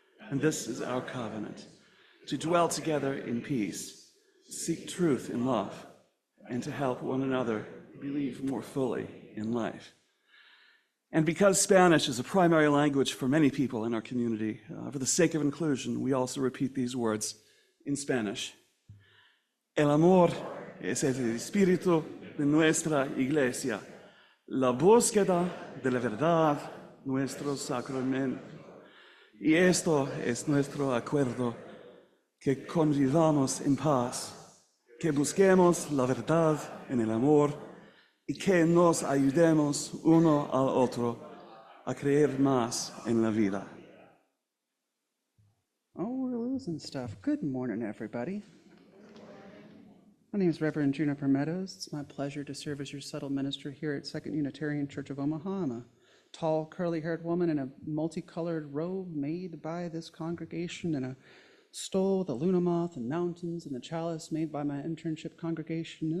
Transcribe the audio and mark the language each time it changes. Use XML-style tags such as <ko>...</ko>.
<en>And this is our covenant, to dwell together in peace, seek truth in love, and to help one another believe more fully in life. And because Spanish is a primary language for many people in our community, for the sake of inclusion, we also repeat these words in Spanish.</en> <es>El amor es el espíritu de nuestra iglesia, la búsqueda de la verdad, nuestro sacramento. Y esto es nuestro acuerdo que convivamos en paz, que busquemos la verdad en el amor y que nos ayudemos uno al otro a creer más en la vida.</es> <en>Oh, we're losing stuff. Good morning, everybody. My name is Reverend Juniper Meadows. It's my pleasure to serve as your subtle minister here at Second Unitarian Church of Omaha. I'm a tall, curly-haired woman in a multicolored robe made by this congregation, and a stole, the Luna moth, and mountains, and the chalice made by my internship congregation.</en>